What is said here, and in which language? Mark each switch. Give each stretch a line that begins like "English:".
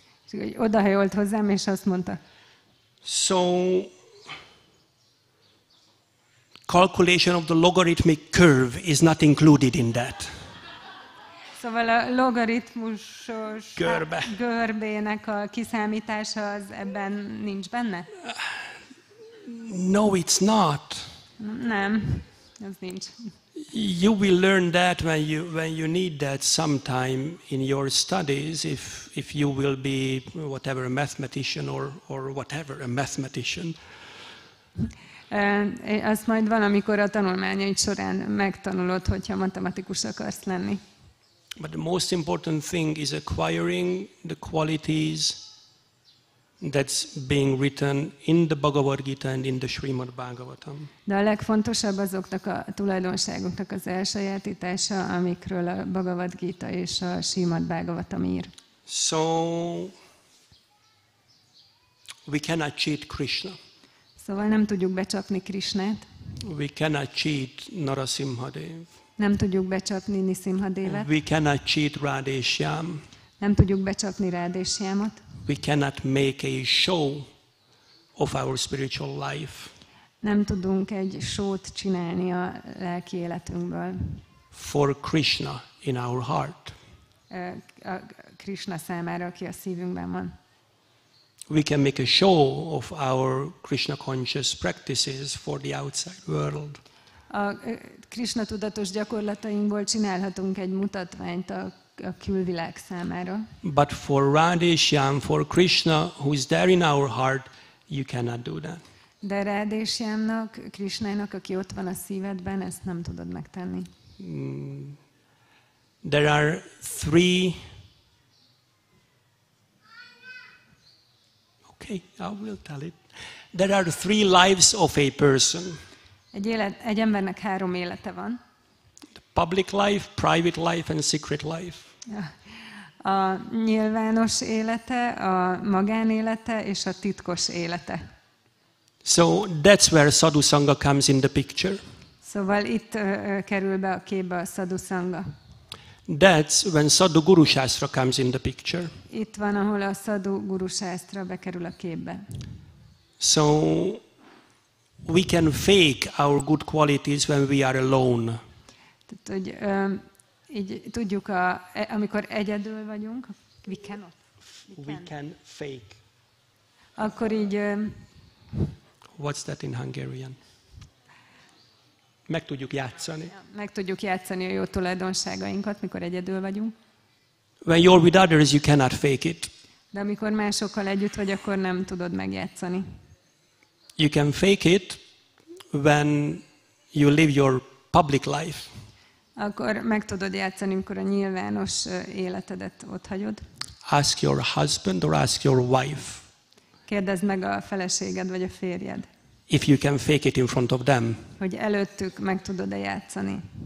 Hungarian: És odahajolt hozzám, és azt mondta.
English: So, calculation of the logarithmic curve is not included in that.
Hungarian: Szóval a logaritmusos Görbe. görbének a kiszámítása az ebben nincs benne?
English: No, it's not.
Hungarian: Nem, az nincs.
English: You will learn that when you need that sometime in your studies, if you will be whatever, a mathematician or whatever, a mathematician.
Hungarian: Azt majd valamikor a tanulmányaid során megtanulod, hogyha matematikus akarsz lenni.
English: But the most important thing is acquiring the qualities that's being written in the Bhagavad Gita and in the Śrīmad Bhagavatam.
Hungarian: De a legfontosabb azoknak a tulajdonságoknak az elsajátítása, amikről a Bhagavad Gita és a Śrīmad Bhagavatam ír.
English: So we cannot cheat Krishna.
Hungarian: Szóval nem tudjuk becsapni Krishnát.
English: We cannot cheat Nṛsimha Dev.
Hungarian: Nem tudjuk becsapni Nṛsimha Devet.
English: We cannot cheat Radheshyam.
Hungarian: Nem tudjuk becsapni Rádhésyámot.
English: We cannot make a show of our spiritual life.
Hungarian: Nem tudunk egy show-t csinálni a lelki életünkből.
English: For Krishna in our heart.
Hungarian: A Krishna számára, aki a szívünkben van.
English: We can make a show of our Krishna conscious practices for the outside world.
Hungarian: A Krishna tudatos gyakorlatainkból csinálhatunk egy mutatványt a külvilág számára.
English: But for Radheshyam, for Krishna, who is there in our heart, you cannot do that.
Hungarian: De Rádhésyámnak, Krishnának, aki ott van a szívedben, ezt nem tudod megtenni.
English: There are 3. Okay, I will tell it. There are 3 lives of a person.
Hungarian: Egy embernek 3 élete van.
English: The public life, private life and secret life.
Hungarian: A nyilvános élete, a magánélete és a titkos élete.
English: So that's where sadhu sangha comes in the picture.
Hungarian: Szóval itt kerül be a képbe a sadhu sangha.
English: That's when sadhu guru shastra comes in the picture.
Hungarian: Itt van, ahol a sadhu guru shastra bekerül a képbe.
English: So we can fake our good qualities when we are alone.
Hungarian: Tehát, hogy így tudjuk, amikor egyedül vagyunk,
English: we can fake.
Hungarian: Akkor így...
English: What's that in Hungarian?
Hungarian: Meg tudjuk játszani. Meg tudjuk játszani a jó tulajdonságainkat, mikor egyedül vagyunk.
English: When you're with others, you cannot fake it.
Hungarian: De amikor másokkal együtt vagy, akkor nem tudod megjátszani.
English: You can fake it when you live your public life.
Hungarian: Akkor meg tudod játszani, amikor a nyilvános életedet otthagyod.
English: Ask your husband or ask your wife
Hungarian: Kérdezd meg a feleséged vagy a férjed,
English: if you can fake it in front of them.
Hungarian: hogy előttük meg tudod-e játszani.